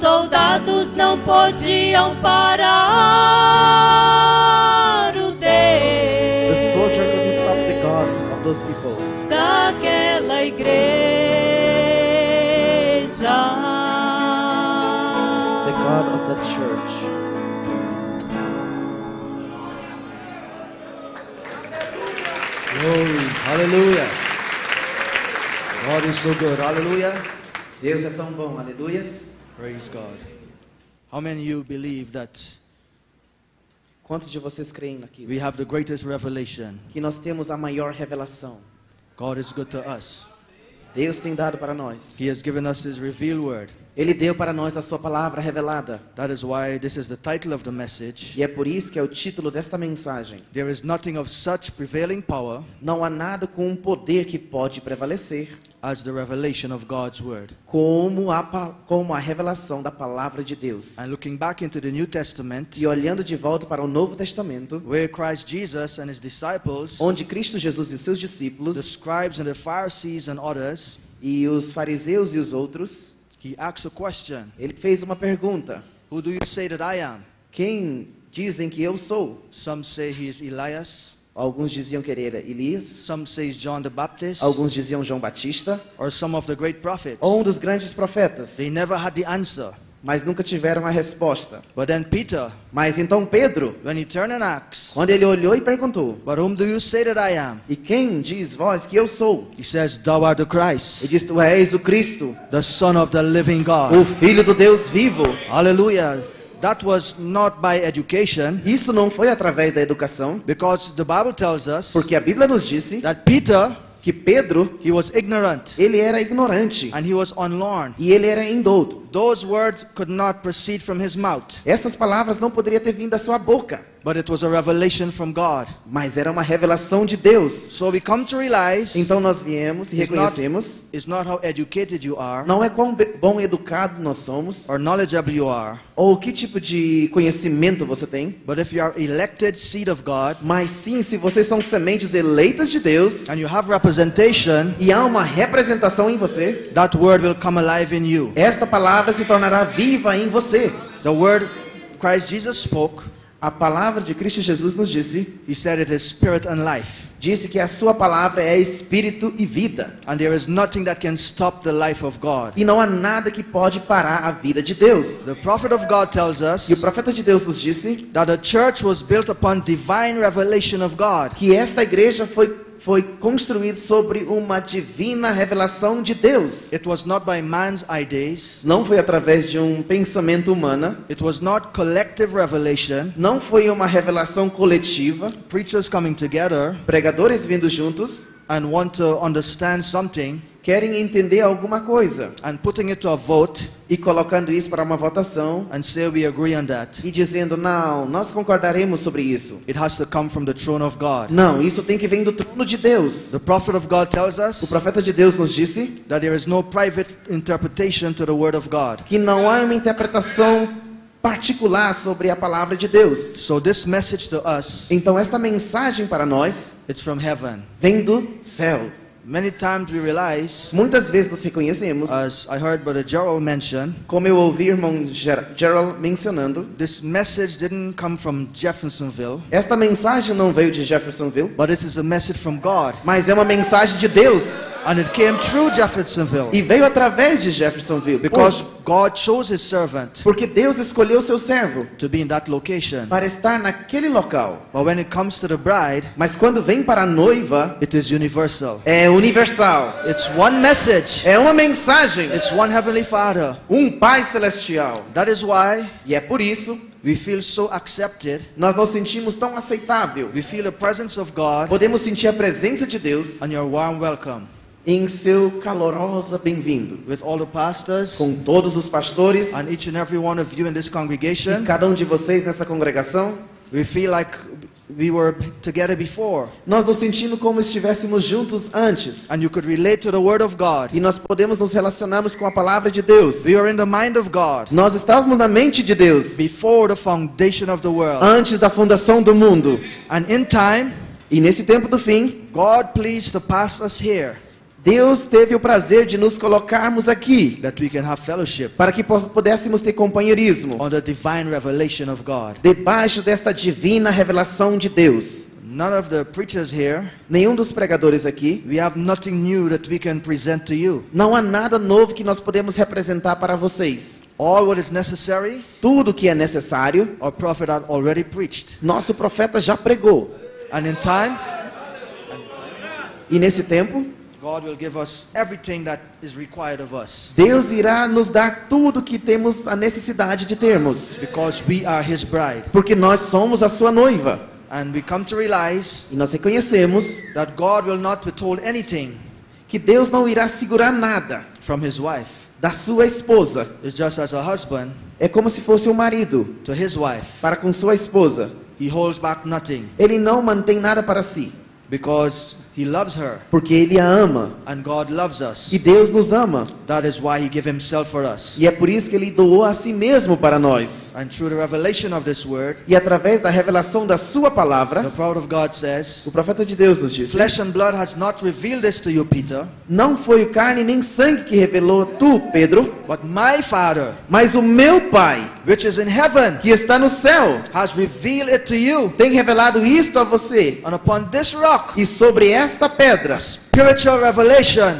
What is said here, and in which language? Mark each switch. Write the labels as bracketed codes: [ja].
[pt] soldados não podiam parar o [en] The soldier couldn't [pt] Deus [en] stop the God of those people. [pt] daquela igreja. [en] The God of the church. Glory. Hallelujah. God is so good. Hallelujah. [pt] Deus é tão bom, aleluias. [en] Praise God. How many of you believe that [pt] Quantos de vocês creem naquilo? [en] we have the greatest revelation? [pt] Que nós temos a maior revelação. [en] God is good to us. [pt] Deus tem dado para nós. [en] He has given us His revealed word. [pt] Ele deu para nós a sua palavra revelada. [en] That is why this is the title of the message. [pt] E é por isso que é o título desta mensagem. [en] There is nothing of such prevailing power [pt] Não há nada com um poder que pode prevalecer [en] as the revelation of God's word. [pt] como a revelação da palavra de Deus. [en] And looking back into the New Testament, [pt] E olhando de volta para o Novo Testamento, [en] where Christ Jesus and His disciples, [pt] onde Cristo Jesus e os seus [en] the [pt] discípulos, [en] scribes and the Pharisees and others, [pt] e os fariseus e os outros, [en] He asked a question. [pt] ele fez uma pergunta: [en] Who do you say that I am? [pt] quem dizem que eu sou? [en] Some say He is Elias. [pt] Alguns diziam que ele era Elias, [en] Some say John the Baptist. [pt] alguns diziam João Batista, [en] Or some of the great prophets. [pt] ou um dos grandes profetas, [en] They never had the answer. [pt] mas nunca tiveram a resposta. [en] But then Peter, [pt] Mas então Pedro, [en] when he turned and asked, [pt] quando ele olhou e perguntou: [en] But whom do you say that I am? [pt] e quem diz vós que eu sou? [en] He says, Thou art the [pt] Ele [en] Christ, [pt] diz: tu és o Cristo, [en] the Son of the living [pt] o [en] God. [pt] Filho do Deus vivo. [en] Hallelujah. That was not by education, [pt] Isso não foi através da educação, [en] because the Bible tells us [pt] porque a Bíblia nos disse [en] that Peter, [pt] que Pedro, [en] he was ignorant [pt] ele era ignorante [en] and he was unlearned. [pt] e ele era indouto. [en] Those words could not proceed from his mouth, [pt] Essas palavras não poderiam ter vindo da sua boca, [en] but it was a revelation from God. [pt] mas era uma revelação de Deus. [en] So we come to realize [pt] Então nós viemos e [en] It's not- [pt] reconhecemos, [en] it's not how educated you are [pt] não é quão bom e educado nós somos, [en] or knowledgeable you are, [pt] ou que tipo de conhecimento você tem, [en] but if you are elected seed of God [pt] mas sim, se vocês são sementes eleitas de Deus, [en] and you have representation, [pt] e há uma representação em você, [en] that word will come alive in you. [pt] esta palavra se tornará viva em você. [en] The word Christ Jesus spoke, [pt] A palavra de Cristo Jesus nos disse, [en] He said it is spirit and life. [pt] disse que a sua palavra é espírito e vida. [en] And there is nothing that can stop the life of God. [pt] E não há nada que pode parar a vida de Deus. [en] The prophet of God tells [pt] E o [en] us [pt] profeta de Deus nos disse [en] that the church was built upon divine revelation of God. [pt] que esta igreja foi construída sobre uma divina revelação de Deus. [en] It was not by man's ideas. [pt] Não foi através de um pensamento humano. [en] It was not collective revelation. [pt] Não foi uma revelação coletiva. [en] Preachers coming together [pt] Pregadores vindo juntos [en] and want to understand something [pt] querem entender alguma coisa [en] and putting it to a vote [pt] e colocando isso para uma votação [en] and say we agree on that. [pt] e dizendo, não, nós concordaremos sobre isso. [en] It has to come from the throne of God. [pt] Não, isso tem que vir do trono de Deus. [en] The prophet of God tells [pt] O [en] us [pt] profeta de Deus nos disse [en] that there is no private interpretation to the word of God. [pt] que não há uma interpretação particular sobre a palavra de Deus. [en] So this message to us, [pt] Então esta mensagem para nós [en] it's from heaven. [pt] vem do céu. [en] Many times we realize, [pt] Muitas vezes nos reconhecemos, [en] as I heard Brother Gerald mention, [pt] como eu ouvi o irmão Gerald mencionando, [en] this message didn't come from Jeffersonville, [pt] esta mensagem não veio de Jeffersonville, [en] but this is a message from God. [pt] mas é uma mensagem de Deus [en] And it came through Jeffersonville [pt] e veio através de Jeffersonville. [en] because God chose His servant [pt] Porque Deus escolheu seu servo [en] to be in that location. [pt] para estar naquele local. [en] But when it comes to the bride, [pt] Mas quando vem para a noiva, [en] it is universal. [pt] é universal. [en] It's one message. [pt] É uma mensagem, [en] It's one Heavenly Father. [pt] Pai celestial. [en] That is why [pt] E é por isso [en] we feel so accepted. [pt] nós nos sentimos tão aceitável. [en] We feel the presence of God [pt] Podemos sentir a presença de Deus [en] and your warm welcome [pt] em seu calorosa bem-vindo. [en] with all the pastors [pt] Com todos os pastores [en] and each and every one of you in this [pt] e [en] congregation. [pt] cada um de vocês nessa congregação. [en] We feel like we were together before, [pt] Nós nos sentimos como estivéssemos juntos antes. [en] and you could relate to the Word of God. [pt] E nós podemos nos relacionarmos com a palavra de Deus. [en] We are in the mind of God [pt] Nós estávamos na mente de Deus [en] before the foundation of the world. [pt] antes da fundação do mundo. [en] And in time, [pt] E nesse tempo do fim, [en] God pleased to pass us here [pt] Deus teve o prazer de nos colocarmos aqui [en] that we can have fellowship [pt] para que pudéssemos ter companheirismo [en] on the divine revelation of God. [pt] debaixo desta divina revelação de Deus. [en] None of the preachers here, [pt] Nenhum dos pregadores aqui, [en] we have nothing new that we can present to you. [pt] não há nada novo que nós podemos representar para vocês. [en] All what is necessary, [pt] Tudo que é necessário, [en] our prophet had already preached. [pt] nosso profeta já pregou. [en] And in time, [pt] E nesse tempo, [en] God will give us everything that is required of us. [pt] Deus irá nos dar tudo que temos a necessidade de termos. [en] Because we are His bride. [pt] Porque nós somos a sua noiva. [en] And we come to realize [pt] E nós reconhecemos [en] that God will not withhold anything [pt] que Deus não irá segurar nada [en] from His wife. [pt] da sua esposa. [en] It's just as a husband [pt] É como se fosse um marido [en] to his wife. [pt] para com sua esposa. [en] He holds back nothing [pt] Ele não mantém nada para si, [en] because He loves her [pt] porque Ele a ama. [en] and God loves us. [pt] E Deus nos ama. [en] That is why He gave Himself for us. [pt] E é por isso que Ele doou a si mesmo para nós. [en] And through the revelation of this word, [pt] E através da revelação da sua [en] the [pt] palavra, [en] prophet of God says, [pt] o profeta de Deus nos disse: [en] flesh and blood has not revealed this to you, Peter, [pt] não foi carne nem sangue que revelou tu, Pedro, [en] but my Father, [pt] mas o meu Pai, [en] which is in heaven, [pt] que está no céu, [en] has revealed it to you. [pt] tem revelado isto a você. [en] And upon this rock, [pt] E sobre esta pedra, [en] spiritual revelation